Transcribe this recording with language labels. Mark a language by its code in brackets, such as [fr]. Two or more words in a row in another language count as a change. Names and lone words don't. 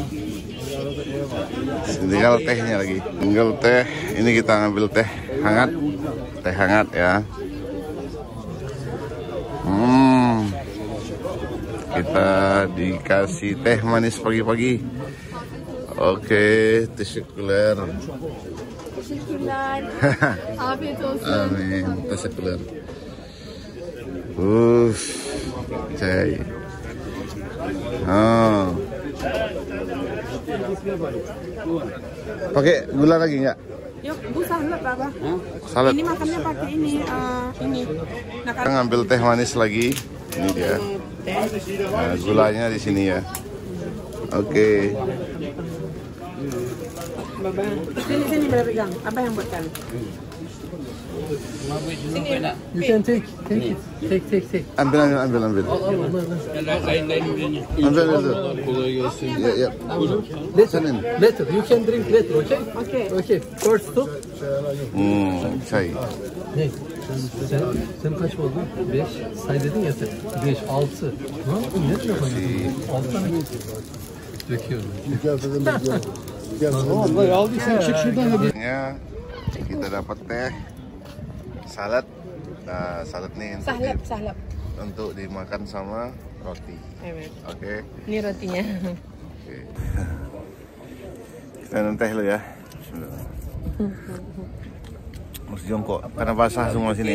[id] Tinggal tehnya lagi. Tinggal teh. Ini kita ngambil teh hangat. Teh hangat ya. Kita dikasih teh manis pagi-pagi. Oke, [tr] teşekkürler. Teşekkürler. Afiyet olsun. Amin, teşekkürler. Cai. [id] Pakai gula lagi nggak? Yuk, Bu salad apa? Salad. Ini makannya pakai ini. Nah, Kita ngambil teh manis lagi. Ini dia. Nah, gulanya di sini ya. Oke. Sini berpegang. Apa yang buatkan? [en] You can take it. Take. [id] Ambil. Ambil dulu. Ya. [en] Later, you can drink later, okay? Okay. First stop. [tr] Çay. Ne? Sen kaç oldun? 5. Say dedin ya sen. 5, 6. Ne yaptın? Ne yapıyorsun? 6 tane döküyorum. Vallahi aldıysan çık şuradan hadi. [id] Kita dapat teh, salad. Nah, salad nih [tr] Sahlap. [id] untuk dimakan sama roti. Oke. Ini rotinya. Oke. Kita minum teh lo ya. Mesti jongkok karena basah semua sini.